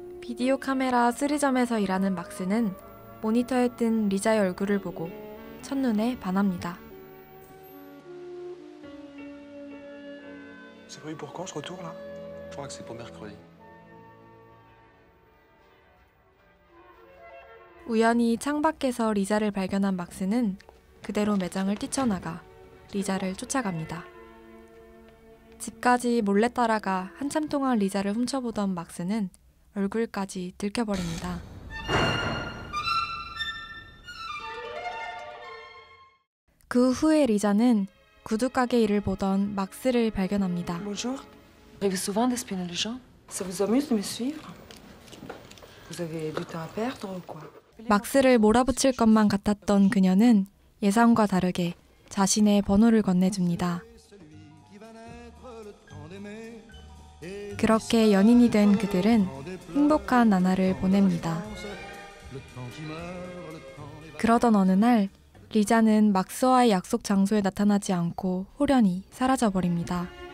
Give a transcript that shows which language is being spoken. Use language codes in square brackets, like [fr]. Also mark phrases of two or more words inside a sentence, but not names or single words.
[ko] 비디오 카메라 수리점에서 일하는 막스는 모니터에 뜬 리자의 얼굴을 보고 첫눈에 반합니다. [fr] C'est prévu pour quand ce retour là? Je crois que c'est pour mercredi. [ko] 우연히 창밖에서 리자를 발견한 막스는 그대로 매장을 뛰쳐나가 리자를 쫓아갑니다. 집까지 몰래 따라가 한참 동안 리자를 훔쳐보던 막스는 얼굴까지 들켜버립니다. 그 후에 리자는 구두가게 일을 보던 막스를 발견합니다. [fr] Bonjour. Arrivez souvent d'espionner les gens? Ça vous amuse de me suivre? Vous avez du temps à perdre ou quoi? [ko] 막스를 몰아붙일 것만 같았던 그녀는 예상과 다르게 자신의 번호를 건네줍니다. 그렇게 연인이 된 그들은 행복한 나날을 보냅니다. 그러던 어느 날 리자는 막스와의 약속 장소에 나타나지 않고 호련히 사라져버립니다.